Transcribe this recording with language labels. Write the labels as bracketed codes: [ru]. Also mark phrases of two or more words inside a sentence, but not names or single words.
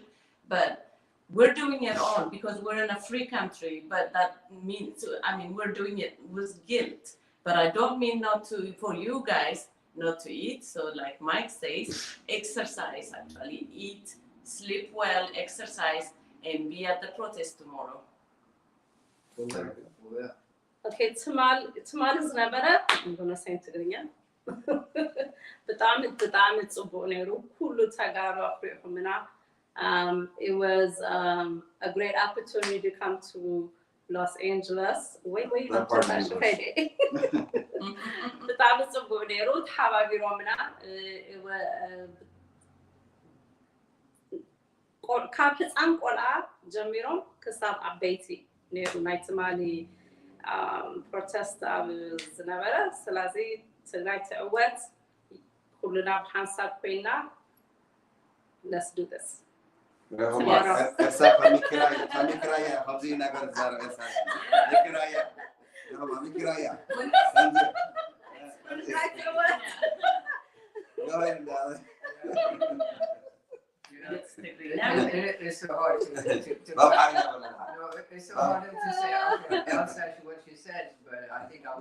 [en] But we're doing it all because we're in a free country, but that means, we're doing it with guilt. But I don't mean for you guys not to eat. So like Mike says, exercise actually, eat, sleep well, exercise, and be at the protest tomorrow. [ti] Okay, ትማል ዝነበረ እንደሆነ ሰይን ትግርኛ በጣም ጽቡቅ ነይሩ ኩሉ ተጋሩ አፍሪኩምና [en] it was a great opportunity to come to Los Angeles. Wait, [ti] በጣም ጽቡቅ ነይሩ ተሓባቢሮምና ካብ ህፃን ቆልዓ ጀሚሮም ክሳብ ዓበይቲ ነይሩ ናይ ትማሊ protest ዝነበረ ስለዚ ትግራይ ትዕወት ኩሉና ብሓንሳብ ኮይና [en] let's do this. Famikiraya, Hamzi Nagar Zara, Famikiraya. Go ahead, darling. It's so hard to it's so hard to say outside what she said, but I think I'll